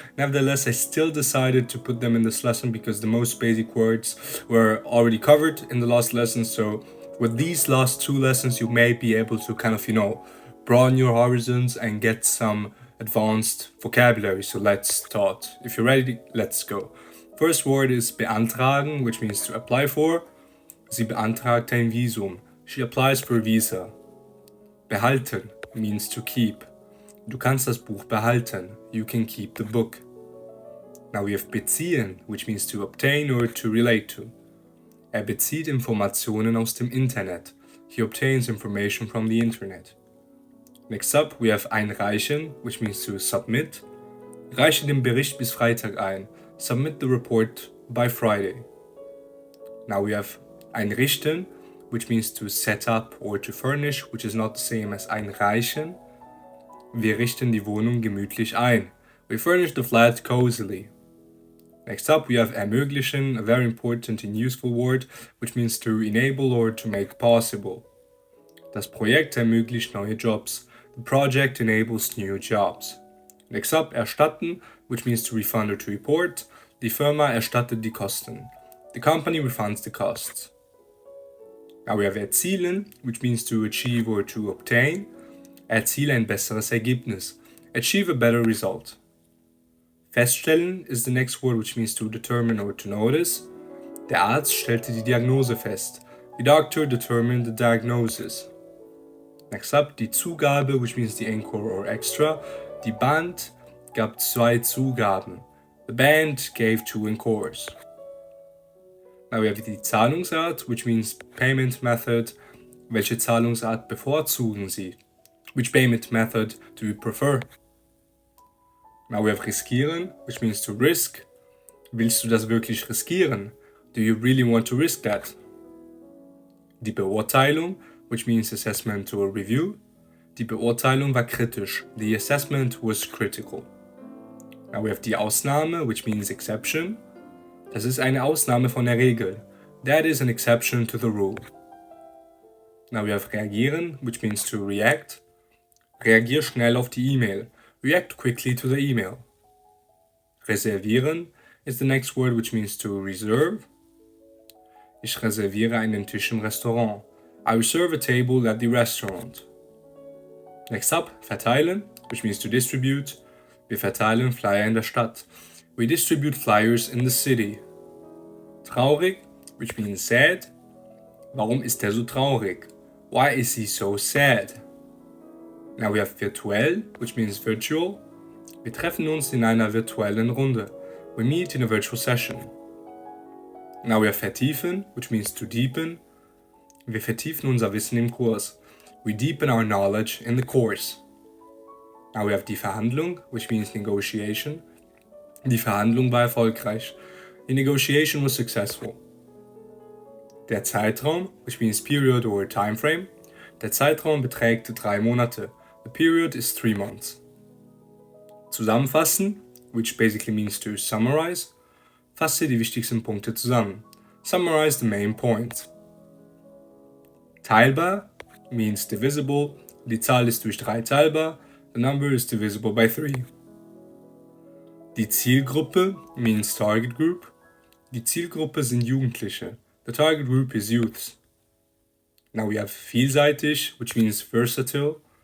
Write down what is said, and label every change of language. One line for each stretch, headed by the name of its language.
English: Nevertheless, I still decided to put them in this lesson because the most basic words were already covered in the last lesson, so with these last two lessons, you may be able to kind of, broaden your horizons and get some advanced vocabulary. So let's start. If you're ready, let's go. First word is beantragen, which means to apply for.
German: Sie beantragt ein Visum.
English: She applies for a visa.
German: Behalten
English: means to keep.
German: Du kannst das Buch behalten.
English: You can keep the book. Now we have beziehen, which means to obtain or to relate to.
German: Bezieht Informationen aus dem Internet.
English: He obtains information from the internet. Next up, we have einreichen, which means to submit.
German: Reiche den Bericht bis Freitag ein.
English: Submit the report by Friday. Now we have einrichten, which means to set up or to furnish, which is not the same as einreichen.
German: Wir richten die Wohnung gemütlich ein.
English: We furnish the flat cozily. Next up, we have ermöglichen, a very important and useful word, which means to enable or to make possible.
German: Das Projekt ermöglicht neue Jobs.
English: The project enables new jobs. Next up, erstatten, which means to refund or to report.
German: Die Firma erstattet die Kosten.
English: The company refunds the costs. Now we have erzielen, which means to achieve or to obtain.
German: Erziele ein besseres Ergebnis.
English: Achieve a better result. Feststellen is the next word, which means to determine or to notice.
German: Der Arzt stellte die Diagnose fest.
English: The doctor determined the diagnosis. Next up, die Zugabe, which means the encore or extra.
German: Die Band gab 2 Zugaben.
English: The band gave 2 encores. Now we have die Zahlungsart, which means payment method.
German: Welche Zahlungsart bevorzugen Sie?
English: Which payment method do you prefer? Now we have riskieren, which means to risk.
German: Willst du das wirklich riskieren?
English: Do you really want to risk that? Die Beurteilung, which means assessment or review.
German: Die Beurteilung war kritisch.
English: The assessment was critical. Now we have die Ausnahme, which means exception.
German: Das ist eine Ausnahme von der Regel.
English: That is an exception to the rule. Now we have reagieren, which means to react.
German: Reagier schnell auf die E-Mail.
English: React quickly to the email. Reservieren is the next word, which means to reserve.
German: Ich reserviere einen Tisch im Restaurant.
English: I reserve a table at the restaurant. Next up, verteilen, which means to distribute.
German: Wir verteilen Flyer in der Stadt.
English: We distribute flyers in the city. Traurig, which means sad.
German: Warum ist er so traurig?
English: Why is he so sad? Now we have virtuell, which means virtual.
German: Wir treffen uns in einer virtuellen Runde.
English: We meet in a virtual session. Now we have vertiefen, which means to deepen.
German: Wir vertiefen unser Wissen im Kurs.
English: We deepen our knowledge in the course. Now we have die Verhandlung, which means negotiation.
German: Die Verhandlung war erfolgreich.
English: The negotiation was successful. Der Zeitraum, which means period or time frame.
German: Der Zeitraum beträgt 3 Monate.
English: The period is 3 months. Zusammenfassen, which basically means to summarize.
German: Fasse die wichtigsten Punkte zusammen.
English: Summarize the main points. Teilbar means divisible.
German: Die Zahl ist durch 3 teilbar.
English: The number is divisible by 3. Die Zielgruppe means target group.
German: Die Zielgruppe sind Jugendliche.
English: The target group is youths. Now we have vielseitig, which means versatile.